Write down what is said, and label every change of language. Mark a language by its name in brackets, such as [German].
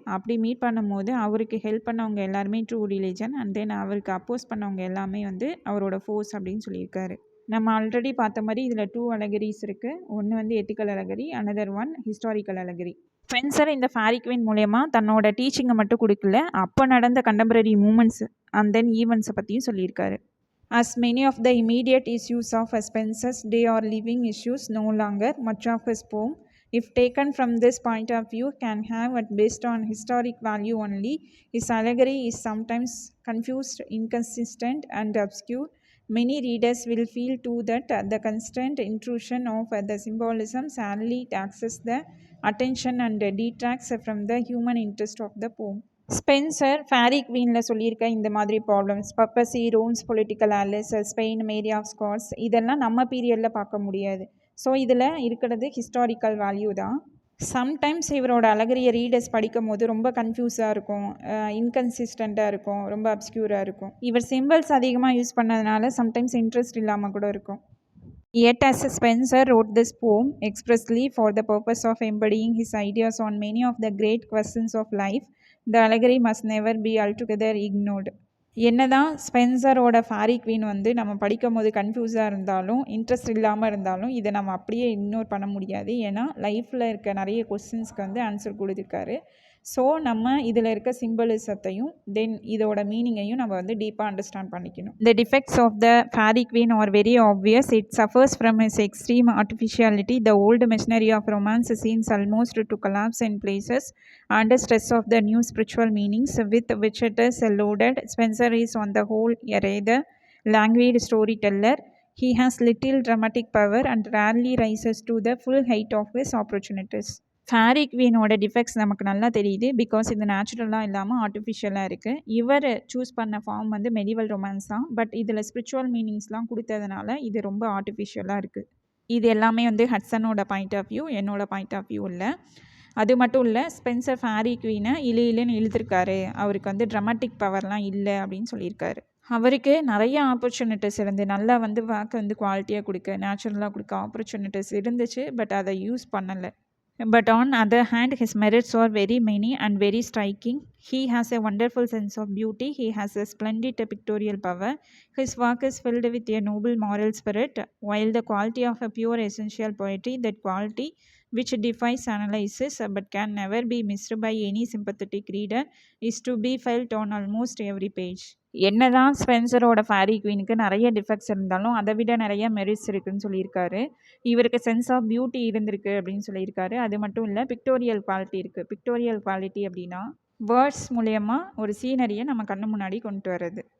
[Tamil] அப்படி மீட் பண்ணும்போது அவருக்கு ஹெல்ப் பண்ணவங்க எல்லாருமே ட்ரூ ரிலீஜன், அண்ட் தென் அவருக்கு அப்போஸ் பண்ணவங்க எல்லாமே வந்து அவரோட ஃபோர்ஸ் அப்படின்னு சொல்லியிருக்காரு. நம்ம ஆல்ரெடி பார்த்த மாதிரி இதில் 2 அலகரிஸ் இருக்குது. ஒன்று வந்து ethical அலகரி, [English] Another one historical allegory. [Tamil] Spencer இந்த ஃபேரி குவீன் மூலயமா தன்னோட டீச்சிங்கை மட்டும் கொடுக்கல, அப்போ நடந்த கண்டெம்பரரி மூமெண்ட்ஸ் அண்ட் தென் ஈவெண்ட்ஸை பற்றியும் சொல்லியிருக்காரு. [English] As many of the immediate issues of Spencer's day are living issues no longer, much of his poem, if taken from this point of view, can have at best on historic value only. His allegory is sometimes confused, inconsistent, and obscure. Many readers will feel too that the constant intrusion of the symbolism sadly taxes the attention and detracts from the human interest of the poem. [Tamil] Spencer fairy குவீனில் சொல்லியிருக்க இந்த மாதிரி problems, பப்பசி, ROMs political Alice, Spain, Mary of Scott's, இதெல்லாம் நம்ம பீரியடில் பார்க்க முடியாது. So இதில் இருக்கிறது ஹிஸ்டாரிக்கல் வேல்யூ தான். சம்டைம்ஸ் இவரோட அழகரிய ரீடர்ஸ் படிக்கும் போது ரொம்ப கன்ஃபியூஸாக இருக்கும், இன்கன்சிஸ்டண்ட்டாக இருக்கும், ரொம்ப அப்ஸ்க்யூராக இருக்கும். இவர் சிம்பிள்ஸ் அதிகமாக யூஸ் பண்ணதுனால சம்டைம்ஸ் இன்ட்ரெஸ்ட் இல்லாமல் கூட இருக்கும். [English] Yet as Spencer wrote this poem expressly for the purpose of embodying his ideas on many of the great questions of life, the allegory must never be altogether ignored. [Tamil] என்னதான் ஸ்பென்சரோட fairy queen வந்து நம்ம படிக்கும் போது கன்ஃபியூஸாக இருந்தாலும், interest இல்லாமல் இருந்தாலும், இதை நம்ம அப்படியே இக்னோர் பண்ண முடியாது. ஏன்னா லைஃப்பில் இருக்க நிறைய கொஸ்டின்ஸ்க்கு வந்து ஆன்சர் கொடுத்துருக்காரு. ஸோ நம்ம இதில் இருக்க சிம்பிளிசத்தையும் தென் இதோட மீனிங்கையும் நம்ம வந்து டீப்பாக அண்டர்ஸ்டாண்ட் பண்ணிக்கணும். [English] The defects of the fairy queen are very obvious. It suffers from its extreme artificiality. The old machinery of romance seems almost to collapse in places under stress of the new spiritual meanings with which it is loaded. Spencer is on the whole a rather languid storyteller. He has little dramatic power and rarely rises to the full height of his opportunities. [Tamil] Fairy குவீனோட defects நமக்கு நல்லா தெரியுது, because இது நேச்சுரலாக இல்லாமல் ஆர்டிஃபிஷியலாக இருக்குது. இவர் choose பண்ண ஃபார்ம் வந்து மெடிவல் ரொமான்ஸ் தான், பட் இதில் ஸ்பிரிச்சுவல் மீனிங்ஸ்லாம் கொடுத்ததுனால இது ரொம்ப ஆர்டிஃபிஷியலாக இருக்குது. இது எல்லாமே வந்து ஹட்சனோட பாயிண்ட் ஆஃப் வியூ, என்னோட பாயிண்ட் ஆஃப் வியூ இல்லை. அது மட்டும் இல்லை, ஸ்பென்சர் ஃபேரி குவீனை இழுன்னு இழுத்துருக்காரு, அவருக்கு வந்து ட்ராமாட்டிக் பவர்லாம் இல்லை அப்படின்னு சொல்லியிருக்காரு. அவருக்கு நிறைய ஆப்பர்ச்சுனிட்டிஸ் இருந்து நல்லா வந்து வாக்கு வந்து குவாலிட்டியாக கொடுக்க, நேச்சுரலாக கொடுக்க ஆப்பர்ச்சுனிட்டிஸ் இருந்துச்சு, பட் அதை யூஸ் பண்ணலை. [English] But on other hand, his merits are very many and very striking. He has a wonderful sense of beauty. He has a splendid pictorial power. His work is filled with a noble moral spirit, while the quality of a pure essential poetry, that quality which defies analysis but can never be missed by any sympathetic reader, is to be felt on almost every page. [Tamil] என்னதான் ஸ்பென்சரோட fairy குவீனுக்கு நிறைய defects இருந்தாலும் அதை விட நிறைய merits இருக்குதுன்னு சொல்லியிருக்காரு. இவருக்கு sense of beauty இருந்திருக்கு அப்படின்னு சொல்லியிருக்காரு. அது மட்டும் இல்லை, பிக்டோரியல் குவாலிட்டி இருக்குது. பிக்டோரியல் குவாலிட்டி அப்படின்னா வேர்ட்ஸ் மூலயமா ஒரு சீனரியை நம்ம கண்ணு முன்னாடி கொண்டு வர்றது.